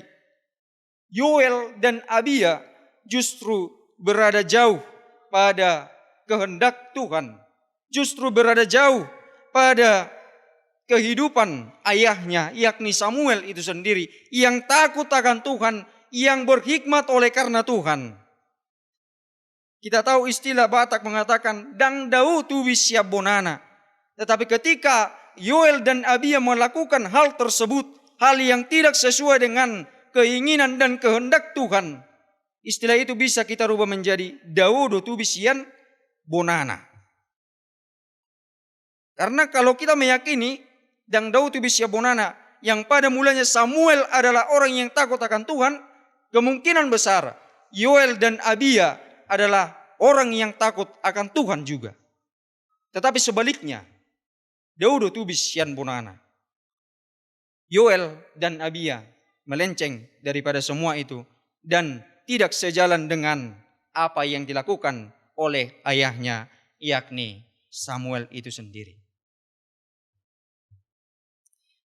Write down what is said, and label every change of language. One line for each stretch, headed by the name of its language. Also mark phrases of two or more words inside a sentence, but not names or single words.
Indonesian: Yoel dan Abia justru berada jauh pada kehendak Tuhan. Justru berada jauh pada kehidupan ayahnya, yakni Samuel itu sendiri, yang takut akan Tuhan, yang berhikmat oleh karena Tuhan. Kita tahu istilah Batak mengatakan,
Batak Toba: dang dau tu siap bonana.
Indonesian: Tetapi ketika Yoel dan Abia melakukan hal tersebut, hal yang tidak sesuai dengan keinginan dan kehendak Tuhan, istilah itu bisa kita rubah menjadi
Batak Toba: Daudo tubisian bonana.
Indonesian: Karena kalau kita meyakini
Batak Toba: dang Daudo tubisian bonana
Indonesian: yang pada mulanya Samuel adalah orang yang takut akan Tuhan, kemungkinan besar Yoel dan Abia adalah orang yang takut akan Tuhan juga. Tetapi sebaliknya,
Batak Toba: Daudo tubisian bonana.
Indonesian: Yoel dan Abia melenceng daripada semua itu dan tidak sejalan dengan apa yang dilakukan oleh ayahnya, yakni Samuel itu sendiri.